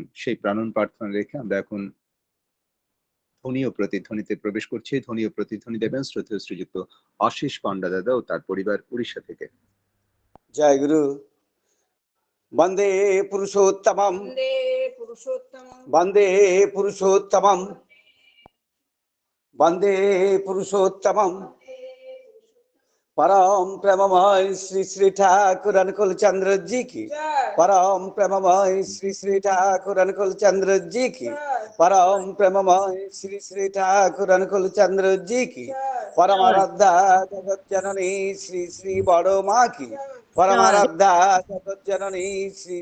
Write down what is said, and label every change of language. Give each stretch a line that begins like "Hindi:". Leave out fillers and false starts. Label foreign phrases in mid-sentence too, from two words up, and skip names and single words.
Bangla: সেই প্রাণন প্রার্থনা রেখে আমরা এখন ধ্বনি ও প্রতিধ্বনিতে প্রবেশ করছি। ধ্বনি ও প্রতিধ্বনি দেবেন শ্রদ্ধেয় শ্রীযুক্ত আশিস পান্ডা দাদা ও তার পরিবার উড়িষ্যা থেকে। জয় গুরু।
Sanskrit: বন্দে পুরুষোত্তমম वन्दे पुरुषोत्तमम् वन्दे पुरुषोत्तमम्
Hindi: परम प्रेममय श्री श्री ठाकुर अनुकूल चंद्र जी की परम प्रेममय श्री श्री ठाकुर अनुकूल चंद्र जी की परम प्रेममय श्री श्री ठाकुर अनुकूल चंद्र जी की परम आराध्या जगत जननी श्री श्री बड़ो माँ की परम आराध्या जगत जननी श्री